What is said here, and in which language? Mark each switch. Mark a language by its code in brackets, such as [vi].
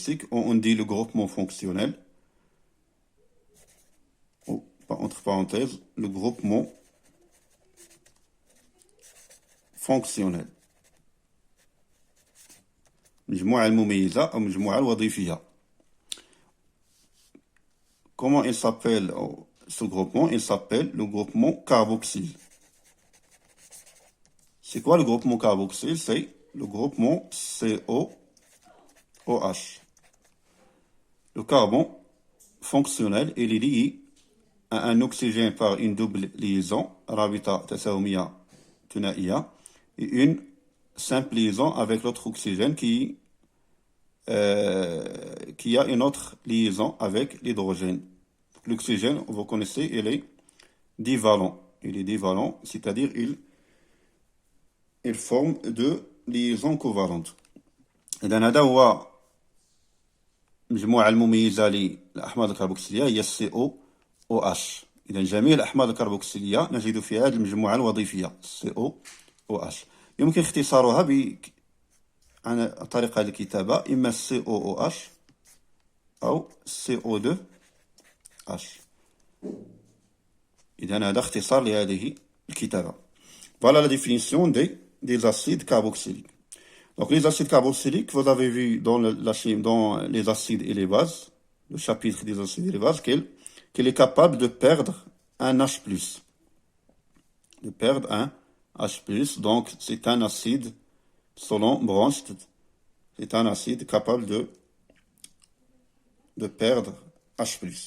[fr] on dit le groupement fonctionnel, ou entre parenthèses, le groupement fonctionnel. [ar] المجموعة المميزة أو المجموعة الوظيفية. [fr] Comment il s'appelle ce groupement? Il s'appelle le groupement carboxyle. C'est quoi le groupement carboxyle? C'est le groupement COOH. Le carbone fonctionnel, il est lié à un oxygène par une double liaison, [ar] رابطة تساهمية ثنائية, [fr] et une simple liaison avec l'autre oxygène qui a une autre liaison avec l'hydrogène. L'oxygène, vous connaissez, il est divalent. C'est-à-dire il forme deux liaisons covalentes. [ar] إذن هذا هو المجموعة المميزة للأحماض الكربوكسيلية هي COOH. إذن جميع الأحماض الكربوكسيلية نجد في هذه المجموعة الوظيفية COOH. يمكن اختصارها عن طريقة الكتابة إما COOH أو CO2H. إذن هذا اختصار لهذه الكتابة. [fr] Voilà la définition des acides carboxyliques. Donc les acides carboxyliques, vous avez vu dans les acides et les bases, le chapitre des acides et les bases, qu'il est capable de perdre un H+. De perdre un H+, donc c'est un acide, selon Bronsted, c'est un acide capable de perdre H+.